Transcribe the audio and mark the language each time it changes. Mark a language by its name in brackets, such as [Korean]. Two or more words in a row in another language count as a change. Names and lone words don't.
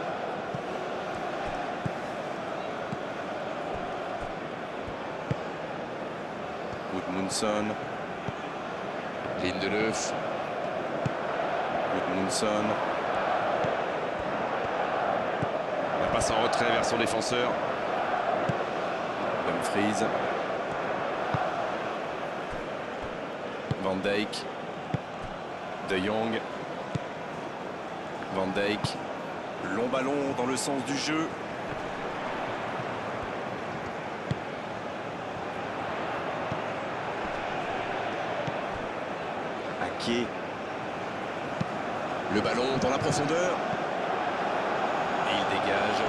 [French] Gudmundsson. Lindelöf. Gudmundsson. La passe en retrait vers son défenseur. Dumfries. Van Dijk. De Jong. Van Dijk. Long ballon dans le sens du jeu. Ake. Le ballon dans la profondeur. Et il dégage.